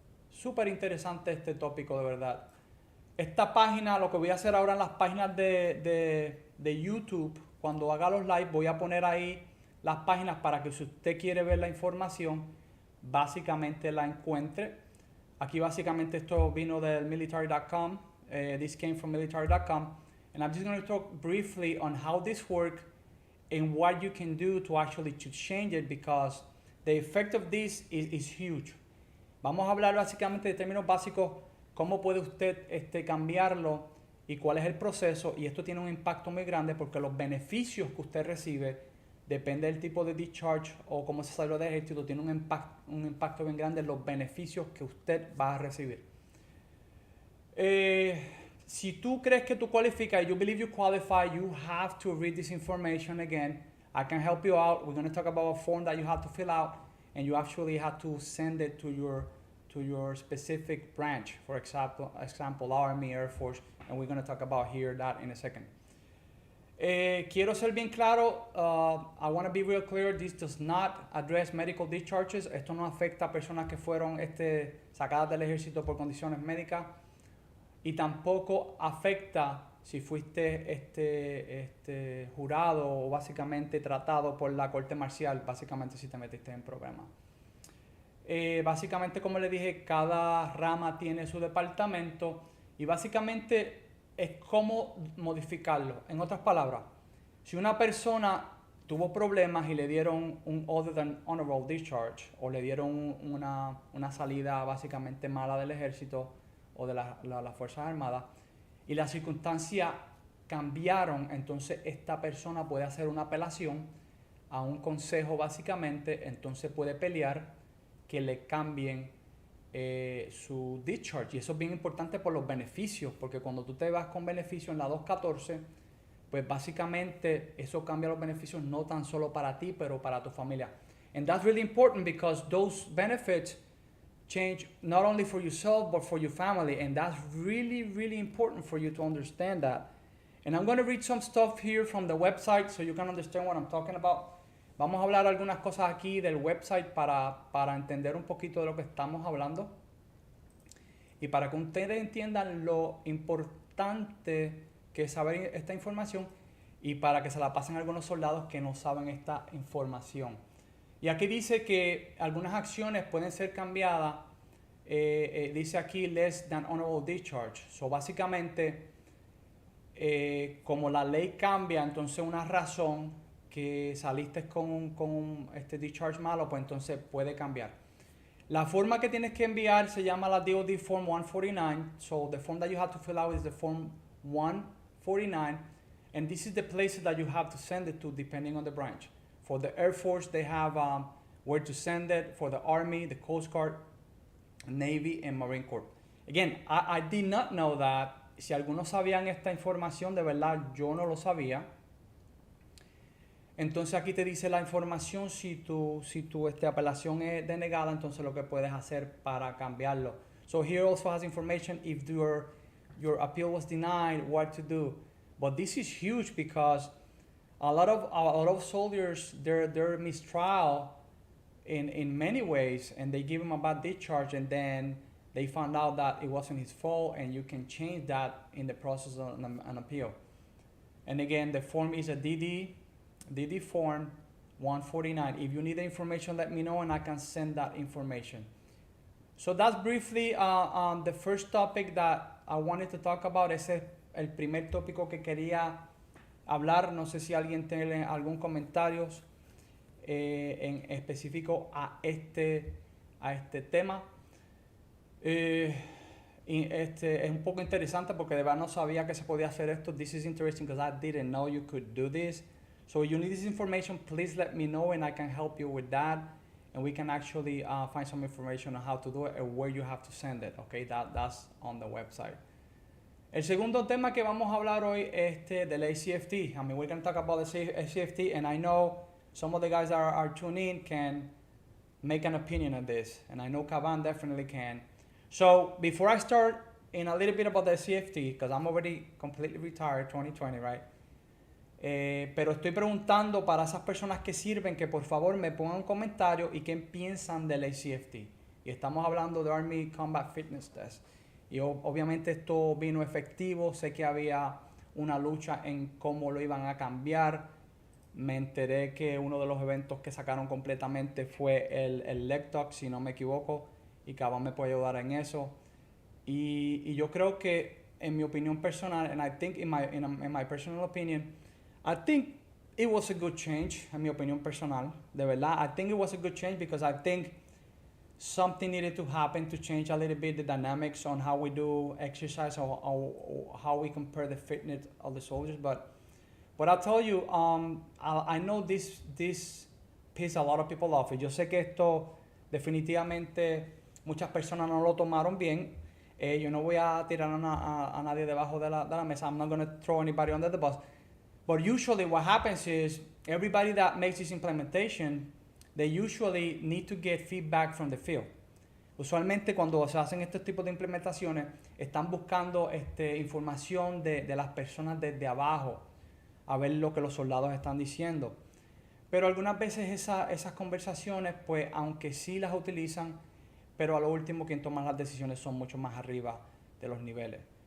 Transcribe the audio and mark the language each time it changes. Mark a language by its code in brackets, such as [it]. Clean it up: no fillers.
[es] Súper interesante este tópico de verdad. Esta página, lo que voy a hacer ahora en las páginas de YouTube, cuando haga los live, voy a poner ahí las páginas para que si usted quiere ver la información, básicamente la encuentre. Aquí básicamente esto vino del military.com. [en] This came from military.com. And I'm just going to talk briefly on how this works and what you can do to actually to change it, because the effect of this is huge. [es] Vamos a hablar básicamente de términos básicos, cómo puede usted cambiarlo y cuál es el proceso. Y esto tiene un impacto muy grande porque los beneficios que usted recibe, depende del tipo de discharge o cómo se salió del ejército, tiene un impacto bien grande en los beneficios que usted va a recibir. Si tú crees que tú cualificas, [en] you believe you qualify, you have to read this information again. I can help you out. We're going to talk about a form that you have to fill out, and you actually have to send it to your specific branch. For example, Army, Air Force, and we're going to talk about here that in a second. [es] Quiero ser bien claro. [en] I want to be real clear. This does not address medical discharges. [es] Esto no afecta a personas que fueron sacadas del ejército por condiciones médicas. Y tampoco afecta si fuiste jurado o básicamente tratado por la corte marcial, básicamente si te metiste en problemas. Básicamente, como le dije, cada rama tiene su departamento y básicamente es cómo modificarlo. En otras palabras, si una persona tuvo problemas y le dieron un other than honorable discharge o le dieron una salida básicamente mala del ejército o de las Fuerzas Armadas, y las circunstancias cambiaron, entonces esta persona puede hacer una apelación a un consejo básicamente, entonces puede pelear que le cambien su discharge. Y eso es bien importante por los beneficios, porque cuando tú te vas con beneficios en la 214, pues básicamente eso cambia los beneficios no tan solo para ti, pero para tu familia. [en] And that's really important because those benefits change not only for yourself but for your family, and that's really, really important for you to understand that. And I'm going to read some stuff here from the website so you can understand what I'm talking about. [es] Vamos a hablar algunas cosas aquí del website para entender un poquito de lo que estamos hablando y para que ustedes entiendan lo importante que es saber esta información y para que se la pasen a algunos soldados que no saben esta información. Y aquí dice que algunas acciones pueden ser cambiadas, dice aquí less than honorable discharge. So básicamente, como la ley cambia, entonces una razón que saliste con este discharge malo, pues entonces puede cambiar. La forma que tienes que enviar se llama la DOD Form 149. [en] So the form that you have to fill out is the Form 149. And this is the place that you have to send it to depending on the branch. For the Air Force, they have where to send it. For the Army, the Coast Guard, Navy, and Marine Corps. Again, I did not know that. [es] Si algunos sabían esta información, de verdad, yo no lo sabía. Entonces aquí te dice la información, si tu apelación es denegada, entonces lo que puedes hacer para cambiarlo. [en] So here also has information if your appeal was denied, what to do. But this is huge because a lot of soldiers, they're mistrial in many ways, and they give him a bad discharge, and then they found out that it wasn't his fault, and you can change that in the process of an appeal. And again, the form is a DD Form 149. If you need the information, let me know, and I can send that information. So that's briefly the first topic that I wanted to talk about. [es] Ese es el primer tópico que quería hablar. No sé si alguien tiene algún comentario en específico a este tema. Es un poco interesante porque de verdad no sabía que se podía hacer esto. [en] This is interesting because I didn't know you could do this. So if you need this information, please let me know and I can help you with that. And we can actually find some information on how to do it and where you have to send it. Okay, that's on the website. [es] El segundo tema que vamos a hablar hoy es del Acft. [en] I mean, we're going to talk about the Acft, and I know some of the guys that are tuning in can make an opinion on this, and I know Caban definitely can. So before I start in a little bit about the CFT, because I'm already completely retired, 2020, right? [es] Pero estoy preguntando para esas personas que sirven que por favor me pongan un comentario y qué piensan del ACFT. Y estamos hablando de Army Combat Fitness Test. Y obviamente esto vino efectivo, sé que había una lucha en cómo lo iban a cambiar. Me enteré que uno de los eventos que sacaron completamente fue el Leg Talk, si no me equivoco, y Cabán me puede ayudar en eso. Y yo creo que, en mi opinión personal, [en] and I think in my personal opinion, I think it was a good change, [es] en mi opinión personal, de verdad. [en] I think it was a good change because I think something needed to happen to change a little bit the dynamics on how we do exercise or how we compare the fitness of the soldiers. But I'll tell you, I know this pissed a lot of people off. [es] Yo sé que esto definitivamente muchas personas no lo tomaron bien. Yo no voy a tirar a nadie debajo de la mesa. [en] I'm not going to throw anybody under the bus. But usually what happens is everybody that makes this implementation, they usually need to get feedback from the field. [es] Usualmente cuando se hacen estos tipos de implementaciones, están buscando información de las personas desde abajo, a ver lo que los soldados están diciendo. Pero algunas veces esas conversaciones, pues aunque sí las utilizan, pero a lo último quien toma las decisiones son mucho más arriba de los niveles.